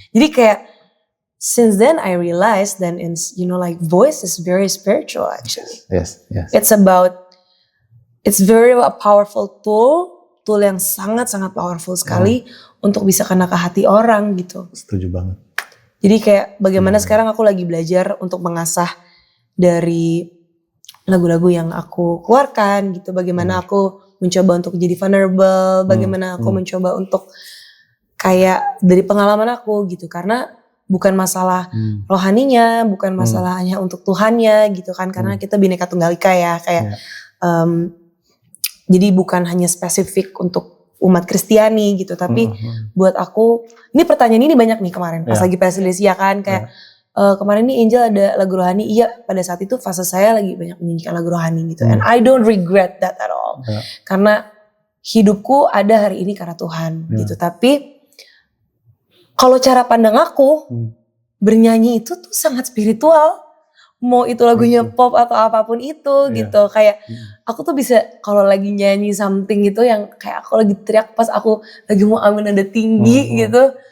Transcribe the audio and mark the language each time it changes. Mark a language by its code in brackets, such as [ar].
[id] Jadi kayak [en] since then I realized that like voice is very spiritual actually. Yes. It's very a powerful tool [id] yang sangat-sangat powerful sekali untuk bisa kena ke hati orang gitu. Setuju banget. Jadi kayak bagaimana sekarang aku lagi belajar untuk mengasah dari lagu-lagu yang aku keluarkan gitu. Bagaimana aku mencoba untuk jadi vulnerable, bagaimana aku mencoba untuk kayak dari pengalaman aku gitu. Karena bukan masalah rohaninya, bukan masalah hanya untuk Tuhannya gitu kan. Karena kita Bhinneka Tunggal Ika ya kayak jadi bukan hanya spesifik untuk umat Kristiani gitu. Tapi buat aku, ini pertanyaan ini banyak nih kemarin pas lagi Persilisia kan kayak kemarin nih Angel ada lagu rohani. Iya, pada saat itu fase saya lagi banyak menyanyikan lagu rohani gitu. [en] And I don't regret that at all. [id] Karena hidupku ada hari ini karena Tuhan gitu. Tapi kalau cara pandang aku bernyanyi itu tuh sangat spiritual. Mau itu lagunya pop atau apapun itu gitu. Kayak aku tuh bisa kalau lagi nyanyi something gitu yang kayak aku lagi teriak pas aku lagi mau ambil nada tinggi gitu.